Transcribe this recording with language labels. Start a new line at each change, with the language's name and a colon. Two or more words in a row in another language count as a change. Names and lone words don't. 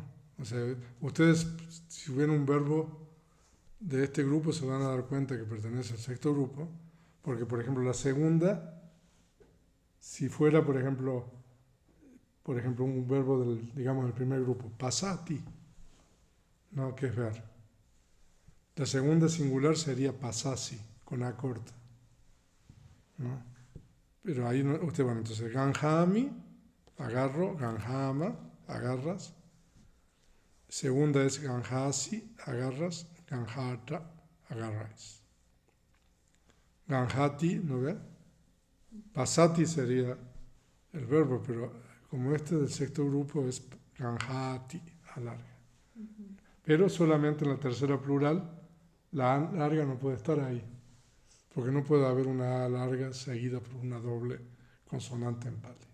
Spanish: O sea, ustedes, si ven un verbo de este grupo, se van a dar cuenta que pertenece al sexto grupo, porque, por ejemplo, la segunda, si fuera, por ejemplo, un verbo del primer grupo, pasati, ¿no? Que es ver. La segunda singular sería pasasi, con A corta, ¿no? Pero ahí no, entonces, ganjami, agarro, ganjama, agarras. Segunda es ganjasi, agarras, ganjata, agarráis. Ganjati, ¿no ve? Pasati sería el verbo, pero como este del sexto grupo es ganjati, alarga. Pero solamente en la tercera plural, la A larga no puede estar ahí, porque no puede haber una A larga seguida por una doble consonante en pali.